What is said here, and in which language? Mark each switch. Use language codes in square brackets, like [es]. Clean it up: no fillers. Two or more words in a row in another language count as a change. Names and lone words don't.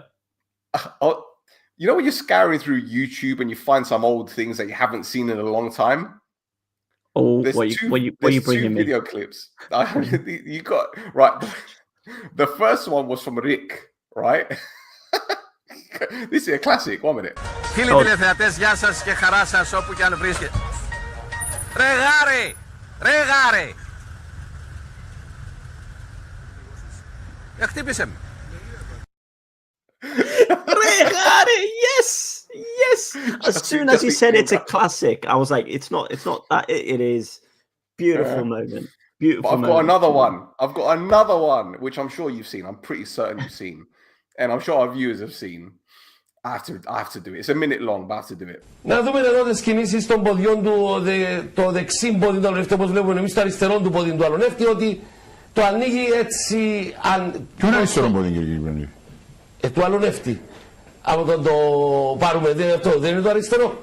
[en] You know when you're scouring through YouTube and you find some old things that you haven't seen in a long time? Oh, what you bringing me? Video clips. You got right. The first one was from Rick, right? This is a classic. 1 minute. [el] Φίλοι τηλεθεατές, γεια σας και χαρά σας όπου και αν βρίσκεται. Ρε γάρε. Χτύπησε με. [en] Yes. As soon as he said it's a classic, I was like, it's not that. It is beautiful moment. Beautiful. But I've got another one, which I'm sure you've seen. I'm pretty certain you've seen, and I'm sure our viewers have seen. I have to do it. It's a minute long, but I have to do it. [el] Να δούμε εδώ τις κινήσεις των ποδιών του, το δεξί πόδι του αλωνεύτη, όπως βλέπουμε εμείς το αριστερό του πόδι του αλωνεύτη, ότι το ανοίγει έτσι. Ποιο είναι αριστερό πόδι, κύριε Κυβερνήτη? Του αλωνεύτη. Από το πάρουμε, δεν είναι το αριστερό.